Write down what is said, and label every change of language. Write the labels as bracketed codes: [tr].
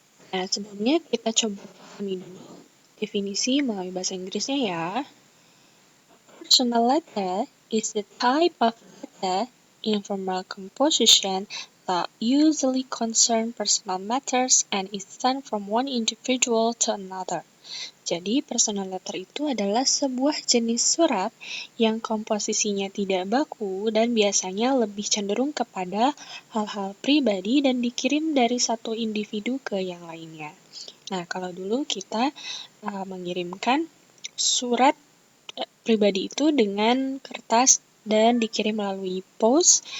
[id] Nah, sebelumnya kita coba pahami dulu definisi melalui bahasa Inggrisnya ya. [en] Personal letter is the type of letter in formal composition that usually concern personal matters and is sent from one individual to another. [id] Jadi, personal letter itu adalah sebuah jenis surat yang komposisinya tidak baku dan biasanya lebih cenderung kepada hal-hal pribadi dan dikirim dari satu individu ke yang lainnya. Nah, kalau dulu kita mengirimkan surat pribadi itu dengan kertas dan dikirim melalui post.